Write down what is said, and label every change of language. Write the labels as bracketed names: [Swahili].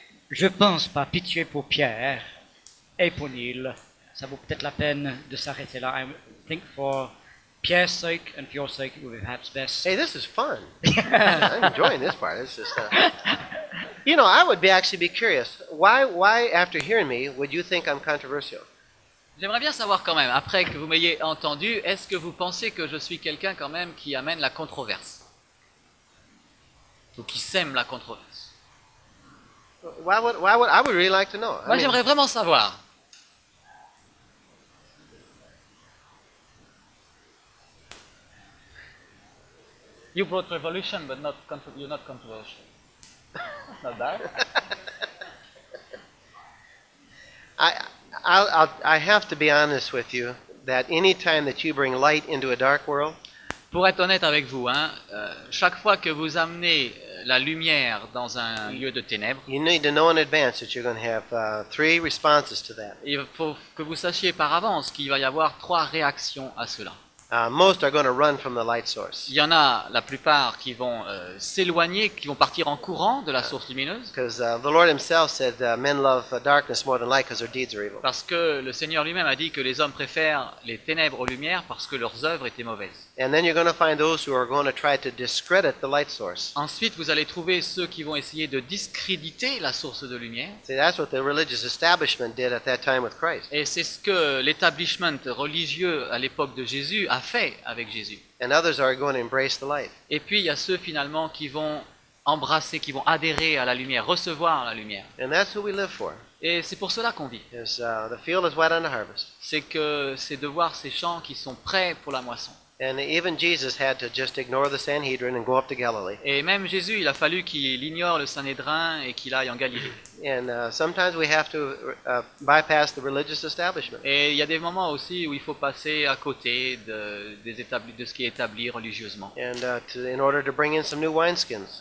[French] Je pense, par pitié pour Pierre et pour Neil, ça vaut peut-être la peine de s'arrêter là. [English] I think for Pierre's sake and for your sake, it would be perhaps best. Hey, this is fun. I'm enjoying this part. It's just, you know, I would actually be curious. Why, after hearing me, would you think I'm controversial? [French] J'aimerais bien savoir quand même, après que vous m'ayez entendu, est-ce que vous pensez que je suis quelqu'un quand même qui amène la controverse? Ou qui sème la controverse? [English] I would really like to know. [French] Moi, j'aimerais vraiment savoir. [English] You brought revolution, but you're not controversial. Not that? I have to be honest with you that any time that you bring light into a dark world, [French] Pour être honnête avec vous, chaque fois que vous amenez la lumière dans un lieu de ténèbres, [English] you need to know in advance that you're going to have 3 responses to that. [French] il faut que vous sachiez par avance qu'il va y avoir 3 réactions à cela. [English] Most are going to run from the light source [French] Il y en a la plupart qui vont s'éloigner, qui vont partir en courant de la source lumineuse, [English] because the Lord Himself said men love darkness more than light because their deeds are evil. [French] parce que le Seigneur lui-même a dit que les hommes préfèrent les ténèbres aux lumières parce que leurs œuvres étaient mauvaises. [English] And then you're going to find those who are going to try to discredit the light source. [French] Ensuite, vous allez trouver ceux qui vont essayer de discréditer la source de lumière. [English] See, that's what the religious establishment did at that time with Christ. [French] Et c'est ce que l'établissement religieux à l'époque de Jésus a fait avec Jésus. [English] And others are going to embrace the light. [French] Et puis il y a ceux finalement qui vont embrasser, qui vont adhérer à la lumière, recevoir la lumière. [English] And that's who we live for. [French] Et c'est pour cela qu'on vit. [English] Is the field is white unto harvest. [French] C'est de voir ces champs qui sont prêts pour la moisson. [English] And even Jesus had to just ignore the Sanhedrin and go up to Galilee. [French] Et même Jésus, il a fallu qu'il ignore le Sanhédrin et qu'il aille en Galilée. [English] And sometimes we have to bypass the religious establishment. [French] Et il y a des moments aussi où il faut passer à côté de ce qui est établi religieusement, [English] And in order to bring in some new wineskins.